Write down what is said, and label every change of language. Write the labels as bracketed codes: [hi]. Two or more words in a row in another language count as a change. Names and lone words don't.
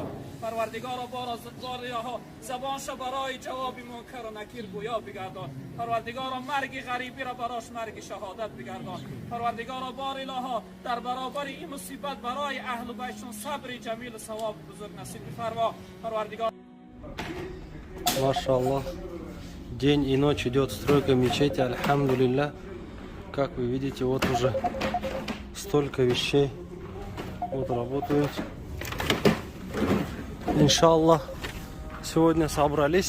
[fa] پروردگار بارها زبانش برای جواب منکر و نکیر گویا بگردان. پروردگار مرگ غریبی را براش مرگ شهادت بگردان. پروردگار بار الها در برابر این مصیبت برای اهل بیتشون صبر جمیل و ثواب بزرگ نصیب بفرما. پروردگار [ru] Машаллах. День и ночь идет стройка мечети, альхамдулилля. Как вы видите, вот уже столько вещей вот работают. Иншаллах, сегодня собрались.